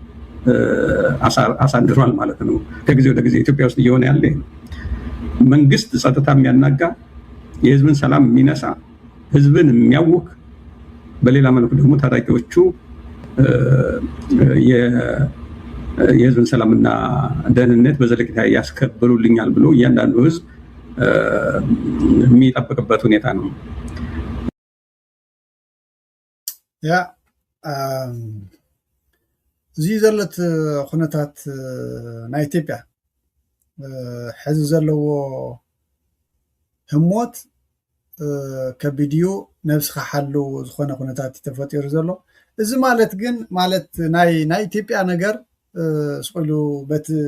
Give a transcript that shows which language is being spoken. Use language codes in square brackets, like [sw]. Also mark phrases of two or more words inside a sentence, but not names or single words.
[am] አሳድሯል ማለት ነው። ከጊዜ ወደ ጊዜ ኢትዮጵያ ውስጥ እየሆነ ያለ መንግስት ጸጥታ የሚያናጋ፣ የህዝብን ሰላም የሚነሳ፣ ህዝብን የሚያውክ፣ በሌላ መልኩ ደግሞ ታጣቂዎቹ የህዝብን ሰላምና ደህንነት በዘለቂታ ያስከብሩልኛል ብሎ እያንዳንዱ ህዝብ የሚጠብቅበት ሁኔታ ነው። [ti] ያ እዚ ዘለት ኩነታት ናይ ኢትዮጵያ ሕዚ ዘለዎ ህሞት ከቢድዩ ነብስኻ ሓሉ ዝኾነ ኩነታት ተፈጢሩ ዘሎ እዚ ማለት ግን ማለት ናይ ኢትዮጵያ ነገር ስቁሉ በት